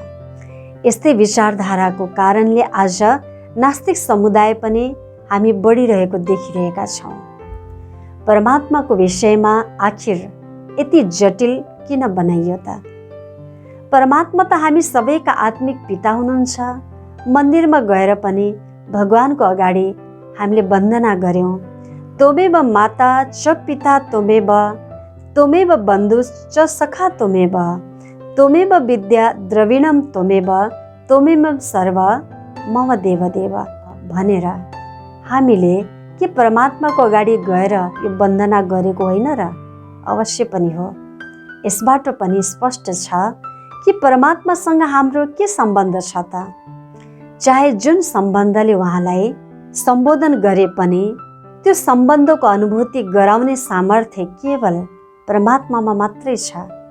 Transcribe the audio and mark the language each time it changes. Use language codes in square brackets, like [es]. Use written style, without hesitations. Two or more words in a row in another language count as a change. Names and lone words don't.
[ne] यस्तै विचारधाराको कारणले आज नास्तिक समुदाय पनि हामी बढिरहेको देखिरहेका छौँ। परमात्माको विषयमा आखिर यति जटिल किन बनाइयो त? परमात्मा त हामी सबैका आत्मिक पिता हुनुहुन्छ। मन्दिरमा गएर पनि भगवानको अगाडि हामीले वन्दना गर्यौँ, [sa] त्वमेव माता च पिता त्वमेव, त्वमेव बन्धु च सखा त्वमेव, त्वमेव विद्या द्रविणम त्वमेव, त्वमेव सर्व मम देवदेव [ne] भनेर हामीले के परमात्माको अगाडि गएर यो वन्दना गरेको होइन र? अवश्य पनि हो। यसबाट पनि स्पष्ट छ कि परमात्मासँग हाम्रो के सम्बन्ध छ त? चाहे जुन सम्बन्धले उहाँलाई सम्बोधन गरे पनि त्यो सम्बन्धको अनुभूति गराउने सामर्थ्य केवल परमात्मामा मात्रै छ।